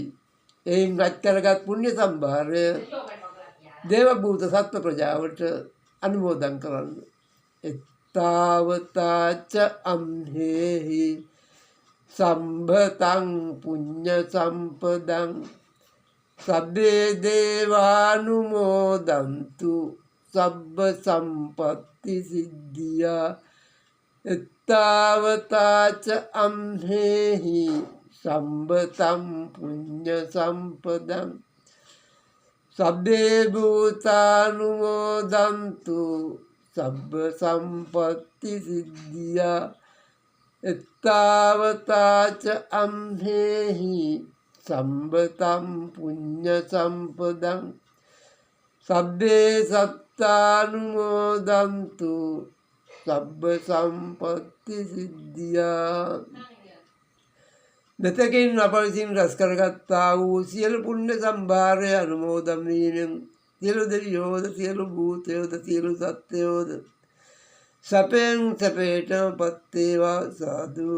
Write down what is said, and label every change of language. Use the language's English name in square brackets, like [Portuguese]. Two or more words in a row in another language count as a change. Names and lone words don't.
[Sinhala] එයින් රැස් කරගත් පුණ්‍ය සම්භාරය දේව භූත සත්ත්ව ප්‍රජාවට අනුමෝදන් කරන්න. [Pali] එත්තාවතාච අම්හෙහි සම්භතං පුඤ්ඤ සම්පදං සබ්බේ දේවානුමෝදන්තු සබ්බ සම්පත්ති සිද්ධියා. එත්තාවතාච අම්හෙහි සම්භතං පුඤ්ඤ සම්පදං සබ්බේ භූතානුමෝදන්තු සබ්බ සම්පත්ති සිද්ධියා. එත්තාවතාච අම්හෙහි සම්භතං පුඤ්ඤ සම්පදං සබ්බේ සත්තානුමෝදන්තු සබ්බ සම්පත්ති සිද්ධියා. [Sinhala] මෙතකින් අප විසින් රැස් කරගත්තා වූ සියලු පුණ්‍ය සම්භාරය අනුමෝදන් වීමෙන් සියලු දෙවියෝද, සියලු භූතයෝද, සියලු සත්ත්වයෝද සැපෙන් සැපේටම පත් වේවා.